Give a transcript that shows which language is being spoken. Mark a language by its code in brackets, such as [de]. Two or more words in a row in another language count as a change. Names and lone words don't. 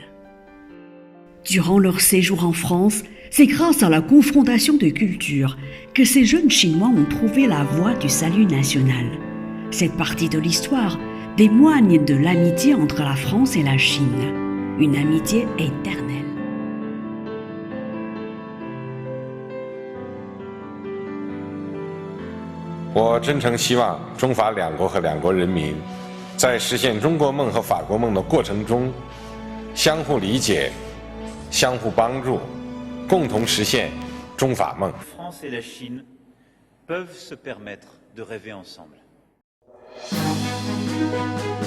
[fr] Durant leur séjour en France, c'est grâce à la confrontation de cultures que ces jeunes Chinois ont trouvé la voie du salut national. Cette partie de l'histoire témoigne de l'amitié entre la France et la Chine, une amitié éternelle. [zh] 我真诚希望中法两国和两国人民在实现中国梦和法国梦的过程中，相互理解、相互帮助，共同实现中法梦。 [fr] France et la Chine peuvent se permettre de rêver ensemble.